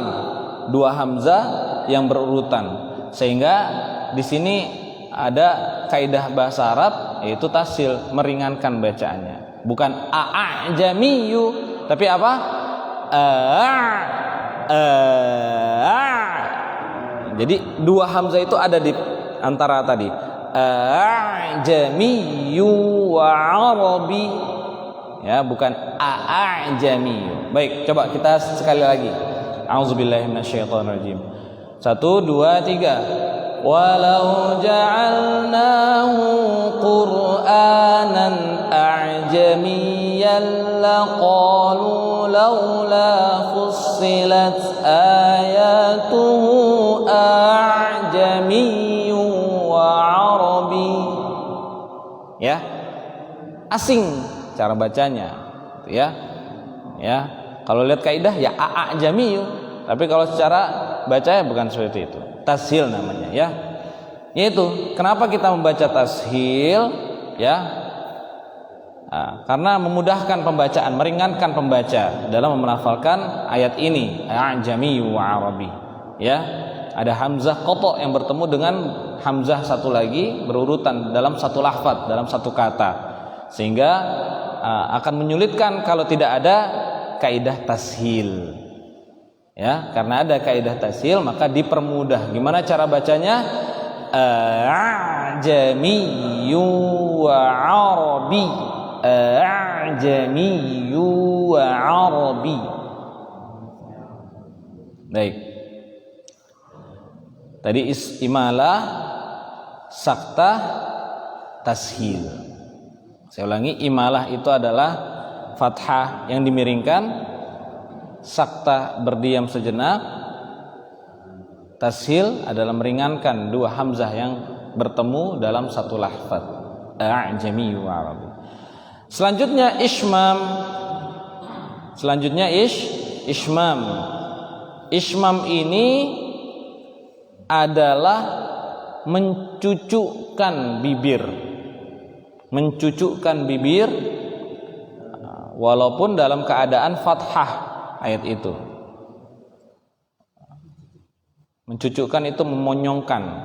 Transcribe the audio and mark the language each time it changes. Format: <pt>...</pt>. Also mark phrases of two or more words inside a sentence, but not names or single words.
<id>2 hamzah yang berurutan, sehingga di sini ada kaidah bahasa Arab yaitu tasil, meringankan bacaannya, bukan a'jamiyyu tapi apa? Jadi 2 hamzah itu ada di antara tadi</id> <ar>أعجمي وعربي,</ar> <id>ya, bukan a'jamiyyu. Baik, coba kita sekali lagi.</id> <ar>أعوذ بالله من الشيطان الرجيم.</ar> <id>1, 2, 3.</id> <ar>ولو جعلناه قرآنا أعجميا لقالوا لولا فصلت آياته أعجمي وعربي.</ar> <id>Ya. Asing cara bacanya, gitu ya. Ya. Kalau lihat kaidah ya a'jamiyyu, tapi kalau secara bacanya bukan seperti itu. Tashil namanya, ya. Yaitu kenapa kita membaca tashil, ya? Nah, karena memudahkan pembacaan, meringankan pembaca dalam melafalkan ayat ini,</id> <ar>أعجمي وعربي.</ar> <id>Ya. Ada hamzah qata yang bertemu dengan hamzah satu lagi berurutan dalam satu lafaz, dalam satu kata. Sehingga akan menyulitkan kalau tidak ada kaidah tashil, ya. Karena ada kaidah tashil maka dipermudah. Gimana cara bacanya?</id> <ar>أعجمي وعربي أعجمي وعربي.</ar> <id>Baik, tadi imalah, saktah, tashil. Saya ulangi, imalah itu adalah fathah yang dimiringkan, saktah berdiam sejenak, tashil adalah meringankan 2 hamzah yang bertemu dalam satu lafaz,</id> <ar>أعجمي وعربي.</ar> <id>Selanjutnya ishmam. Ishmam. Ishmam ini adalah mencucukkan bibir. Walaupun dalam keadaan fathah ayat itu. Mencucukkan itu memonyongkan.</id>